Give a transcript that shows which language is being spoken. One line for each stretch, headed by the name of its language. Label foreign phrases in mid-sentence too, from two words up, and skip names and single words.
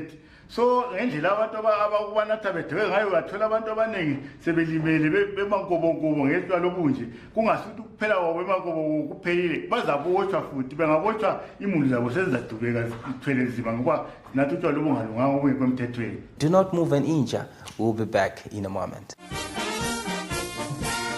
North Ndebele: So ngendlela abantu abakubanatha bedwe ngayo bathola abantu abaningi sebelimele bemankobokobo ngetshwala obunje kungasuthi kuphela kwabo emankobo kuphelile bazabotshwa futhi bengabotshwa imuli zabo sezizadubeka zithwele nzima ngoba nathi utshwala obungalunganga obungekho emthethweni.
English: Do not move an inch. We'll be back in a moment.